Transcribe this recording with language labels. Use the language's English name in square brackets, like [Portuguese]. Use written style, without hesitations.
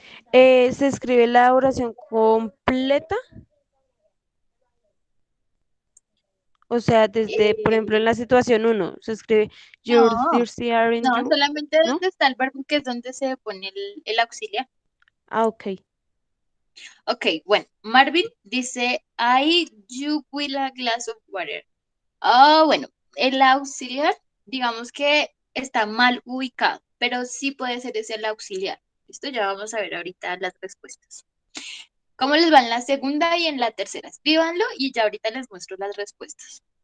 [Spanish] ¿se escribe la oración completa? O sea, desde, por ejemplo, en Eh, la situación uno se escribe [English] You're [Spanish] no, [English] thirsty, aren't [Spanish] no, [English] you? [Spanish] solamente ¿No? donde está el verbo, que es donde se pone el auxiliar. Ah, ok. Ok, bueno, Marvin dice, [English] I you will a glass of water. [Spanish] Ah, bueno, el auxiliar, digamos que está mal ubicado, pero sí puede ser ese el auxiliar. Esto ya vamos a ver ahorita las respuestas. ¿Cómo les va en la segunda y en la tercera? Escríbanlo y ya ahorita les muestro las respuestas.